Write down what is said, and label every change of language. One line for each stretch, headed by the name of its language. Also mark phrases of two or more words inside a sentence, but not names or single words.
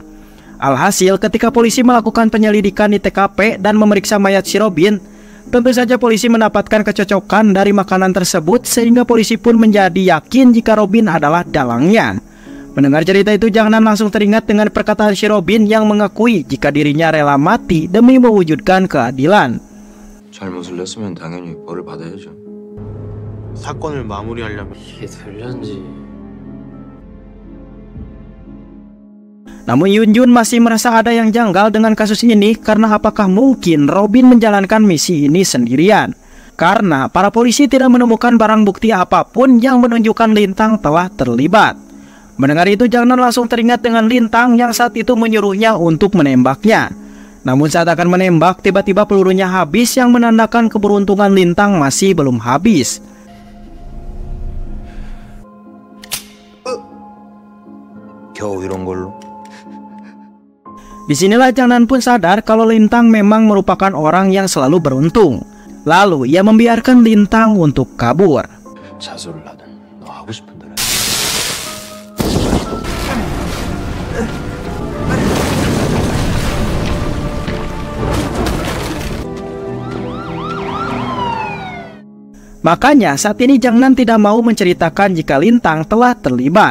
Indonesian: Alhasil ketika polisi melakukan penyelidikan di TKP dan memeriksa mayat si Robin, tentu saja polisi mendapatkan kecocokan dari makanan tersebut sehingga polisi pun menjadi yakin jika Robin adalah dalangnya. Mendengar cerita itu, Jang Nan langsung teringat dengan perkataan si Robin yang mengakui jika dirinya rela mati demi mewujudkan keadilan.
Korean: 잘못을 했으면 당연히 벌을 받아야죠. 사건을 마무리하려면 이게 될련지.
Indonesian: Namun Yun Jun masih merasa ada yang janggal dengan kasus ini karena apakah mungkin Robin menjalankan misi ini sendirian? Karena para polisi tidak menemukan barang bukti apapun yang menunjukkan Lintang telah terlibat. Mendengar itu, Jang Nan langsung teringat dengan Lintang yang saat itu menyuruhnya untuk menembaknya. Namun saat akan menembak, tiba-tiba pelurunya habis yang menandakan keberuntungan Lintang masih belum habis.
Korean: 겨우 이런 걸로.
Indonesian: Disinilah Jang Nan pun sadar kalau Lintang memang merupakan orang yang selalu beruntung. Lalu ia membiarkan Lintang untuk kabur.
Korean: 자수를 하든 너 하고 싶은 대로.
Indonesian: Makanya saat ini Jang Nan tidak mau menceritakan jika Lintang telah terlibat.